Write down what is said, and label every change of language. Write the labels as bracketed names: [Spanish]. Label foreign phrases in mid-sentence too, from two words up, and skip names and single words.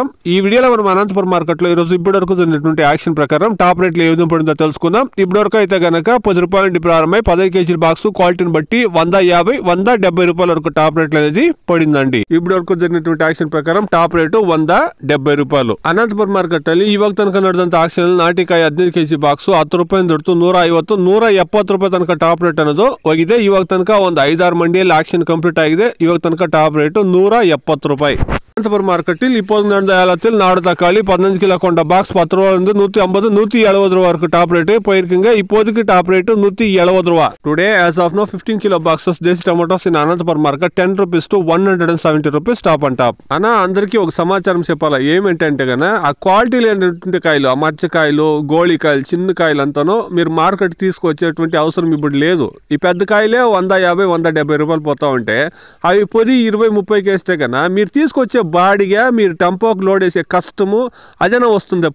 [Telugu] ఈ వీడియోలో మనం అనంతపురం మార్కెట్లో ఈరోజు ఇప్పటివరకు జరిగినటువంటి యాక్షన్ ప్రకారం [English] top rates [Telugu] ఏ విధంగా పడిందో తెలుసుకుందాం. ఇప్పటివరకు అయితే గనక 10 రూపాయల నుండి ప్రారంభమై 15 కేజీల బాక్స్ క్వాలిటీని బట్టి 150, 170 రూపాయల వరకు [English] top rates [Telugu] అనేది పడిందండి. ఇప్పటివరకు జరిగినటువంటి యాక్షన్ ప్రకారం [English] top rate [Telugu] 170 రూపాయలు. [Kannada] ಅನಂತಪುರ ಮಾರ್ಕೆಟ್ ಅಲ್ಲಿ ಇವಾಗ ತನಕ ನಡೆದಂತ ಆಕ್ಷನ್ ನಾಟಿಕಾಯಿ 15 ಕೆಜಿ ಬಾಕ್ಸ್ 10 ರೂಪಾಯಿ ದೊಡ್ತು 150, 170 ರೂಪಾಯಿ ತನಕ [English] top rate [Kannada] ಅನ್ನೋದು ಹೋಗಿದೆ. ಇವಾಗ ತನಕ ಒಂದು 5-6 ಮಂಡಿಯಲ್ಲಿ [English] auction complete [Kannada] ಆಗಿದೆ. ಇವಾಗ ತನಕ [English] top rate [Kannada] 170 ರೂಪಾಯಿ. [Tamil] அனந்தபுரம் மார்க்கெட்டில் இப்போது நடந்த ஏலத்தில் நாடு தக்காளி 15 கிலோ கொண்ட பாக்ஸ் 10 ரூபாயிலிருந்து 150, 170 ரூபா வரைக்கும் [English] top rate [Tamil] போயிருக்குங்க. இப்போதைக்கு [English] top rate [Tamil] 170 ரூபா. [English] டுடே as of now 15 kilo boxes desi tomatoes in Anantapuram market 10 rupees to 170 rupees top and top. [Telugu] అన్న అందరికీ ఒక సమాచారం చెప్పాలా, ఏమేంటంటే గన ఆ క్వాలిటీ లేనటువంటి కాయలు, ఆ మచ్చకాయలు, గోళికాయలు, చిన్న కాయలు అంతాను మీరు మార్కెట్ తీసుకొచ్చేటువంటి అవసరం ఇప్పుడు లేదు. ఈ పెద్ద కాయలే 150, 170 రూపాయలు పోతా ఉంటే అవి పొది 20-30 వేస్తే కన్నా మీరు తీసుకొచ్చే బాడిగా మీరు టెంపోకి లోడ్ వేసే కష్టము అదేనా వస్తుంది.